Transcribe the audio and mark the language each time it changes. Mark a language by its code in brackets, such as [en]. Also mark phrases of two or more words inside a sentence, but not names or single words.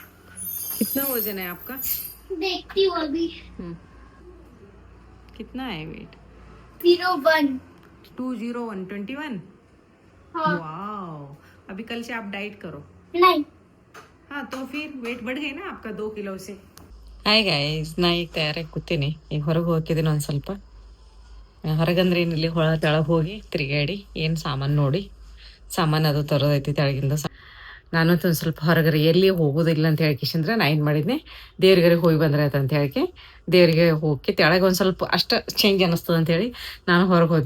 [hi] कितना वजन है आपका? देखती हूँ अभी। कितना है वेट? 01 201 21. हाँ। वाओ, अभी कल से आप डाइट करो. नहीं। हाँ तो फिर वेट बढ़ गई ना आपका 2 किलो से. [kn] ಹಾಯ್ ಗೈಸ್, ನಾ ಈಗ ತಯಾರಾಗಿ ಕೂತೀನಿ. ಈಗ ಹೊರಗೆ ಹೋಗಿದ್ದೀನಿ ಒಂದು ಸ್ವಲ್ಪ. ಹೊರಗಂದ್ರೆ ಏನಿಲ್ಲಿ ಹೊಳ ತೆಳಗೆ ಹೋಗಿ ತಿರುಗಾಡಿ ಏನು ಸಾಮಾನು ನೋಡಿ ಸಾಮಾನು ಅದು ತರೋದೈತಿ ತೆಳಗಿಂದ. ನಾನು ಒಂದು ಸ್ವಲ್ಪ ಹೊರಗಡೆ ಎಲ್ಲಿ ಹೋಗೋದಿಲ್ಲ ಅಂತ ಹೇಳ್ಕಿಶಂದ್ರೆ ನಾ ಏನು ಮಾಡಿದ್ನೆ, ದೇವ್ರಿಗೆ ಹೋಗಿ ಬಂದ್ರೆ ಆಯ್ತು ಅಂತ ಹೇಳಿ ದೇವರಿಗೆ ಹೋಗಿ ತೆಳಗೆ ಒಂದು ಸ್ವಲ್ಪ ಅಷ್ಟು ಚೇಂಜ್ ಅನ್ನಿಸ್ತದೆ ಅಂತೇಳಿ ನಾನು ಹೊರಗೆ ಹೋದ್ನೆ.